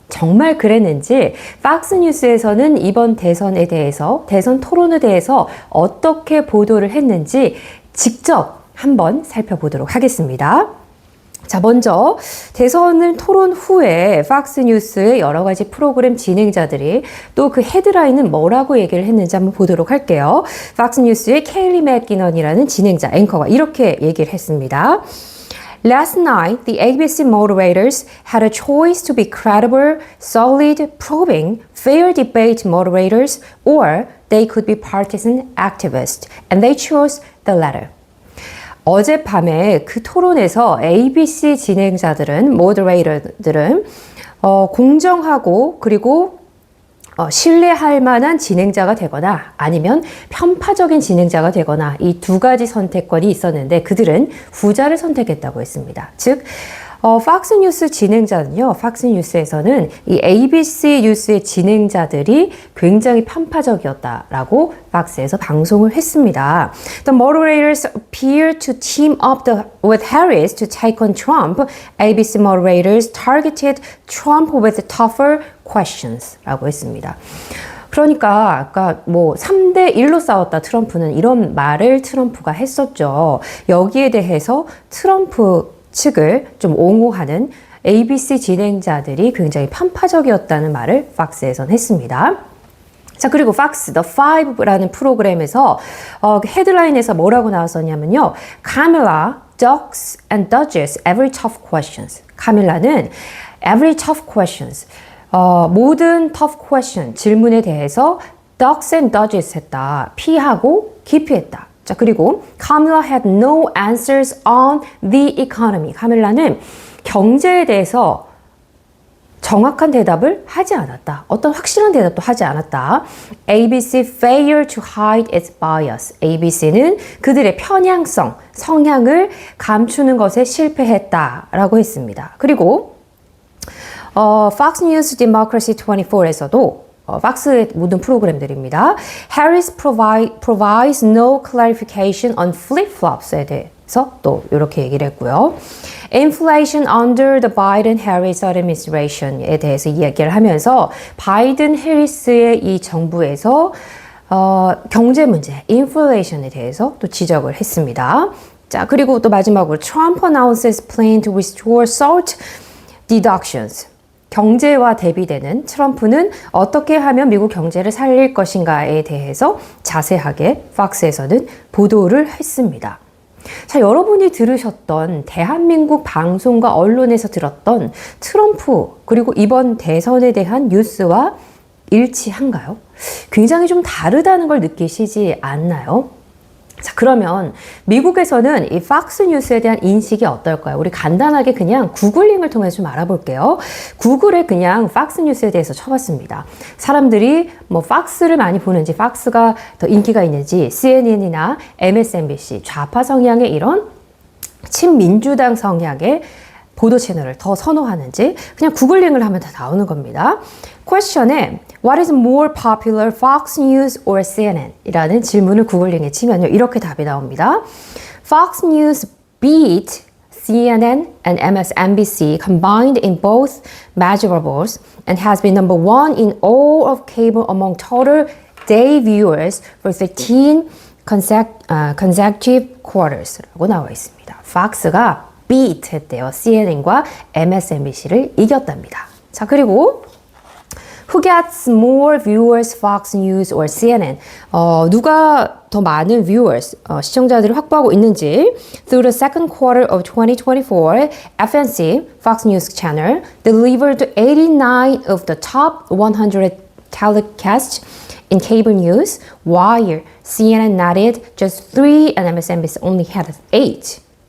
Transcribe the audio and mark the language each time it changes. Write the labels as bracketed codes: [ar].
[ko] 정말 그랬는지 팍스뉴스에서는 이번 대선에 대해서, 대선 토론에 대해서 어떻게 보도를 했는지 직접 한번 살펴보도록 하겠습니다. 자, 먼저 대선을 토론 후에 팍스뉴스의 여러 가지 프로그램 진행자들이 또 그 헤드라인은 뭐라고 얘기를 했는지 한번 보도록 할게요. 팍스뉴스의 케일리 맥기넌이라는 진행자, 앵커가 이렇게 얘기를 했습니다. [en] Last night, the ABC moderators had a choice to be credible, solid, probing, fair debate moderators, or they could be partisan activists, and they chose the latter. [ko] 어젯밤에 그 토론에서 ABC 진행자들은, 모더레이터들은 공정하고 그리고 신뢰할 만한 진행자가 되거나 아니면 편파적인 진행자가 되거나 이 두 가지 선택권이 있었는데 그들은 후자를 선택했다고 했습니다. 즉, 팍스뉴스 진행자는요, 팍스뉴스에서는 이 ABC 뉴스의 진행자들이 굉장히 편파적이었다라고 팍스에서 방송을 했습니다. [en] The moderators appear to team up with Harris to take on Trump. ABC moderators targeted Trump with tougher questions [ko] 라고 했습니다. 그러니까 아까 뭐 3대 1로 싸웠다 트럼프는 이런 말을 트럼프가 했었죠. 여기에 대해서 트럼프 측을 좀 옹호하는 ABC 진행자들이 굉장히 편파적이었다는 말을 팍스에선 했습니다. 자, 그리고 팍스 The Five라는 프로그램에서 헤드라인에서 뭐라고 나왔었냐면요. [en] Camilla ducks and dodges every tough questions. [ko] 카밀라는 [en] every tough questions. [ko] 모든 [en] tough question, [ko] 질문에 대해서 [en] ducks and dodges [ko] 했다. 피하고 기피했다. 자, 그리고 [en] Camilla had no answers on the economy. [ko] 카밀라는 경제에 대해서 정확한 대답을 하지 않았다. 어떤 확실한 대답도 하지 않았다. [en] ABC failed to hide its bias. [ko] ABC는 그들의 편향성, 성향을 감추는 것에 실패했다라고 했습니다. 그리고 Fox News Democracy 24에서도 팍스의 모든 프로그램들입니다. [en] Harris provides no clarification on flip-flops [ko] 에 대해서 또 이렇게 얘기를 했고요. [en] Inflation under the Biden-Harris administration [ko] 에 대해서 이야기를 하면서 바이든 해리스의 이 정부에서 경제 문제, 인플레이션에 대해서 또 지적을 했습니다. 자, 그리고 또 마지막으로 [en] Trump announces plan to restore SALT deductions. [ko] 경제와 대비되는 트럼프는 어떻게 하면 미국 경제를 살릴 것인가에 대해서 자세하게 팍스에서는 보도를 했습니다. 자, 여러분이 들으셨던 대한민국 방송과 언론에서 들었던 트럼프 그리고 이번 대선에 대한 뉴스와 일치한가요? 굉장히 좀 다르다는 걸 느끼시지 않나요? 자, 그러면 미국에서는 이 팍스뉴스에 대한 인식이 어떨까요? 우리 간단하게 그냥 구글링을 통해서 좀 알아볼게요. 구글에 그냥 팍스뉴스에 대해서 쳐봤습니다. 사람들이 뭐 팍스를 많이 보는지, 팍스가 더 인기가 있는지, CNN이나 MSNBC, 좌파 성향의 이런 친민주당 성향의 보도 채널을 더 선호하는지 그냥 구글링을 하면 다 나오는 겁니다. 퀘스천에 [en] What is more popular, Fox News or CNN? [ko] 이라는 질문을 구글링에 치면요. 이렇게 답이 나옵니다. [en] Fox News beat CNN and MSNBC combined in both measurables and has been number one in all of cable among total day viewers for 13 consecutive quarters [ko] 라고 나와 있습니다. 팍스가 beat 했대요. CNN과 MSNBC를 이겼답니다. 자, 그리고 [en] Who gets more viewers, Fox News or CNN? [ko] 누가 더 많은 [en] viewers, [ko] 시청자들을 확보하고 있는지 [en] Through the second quarter of 2024, FNC, Fox News Channel, delivered 89 of the top 100 telecasts in cable news, while CNN netted just 3 and MSNBC only had 8.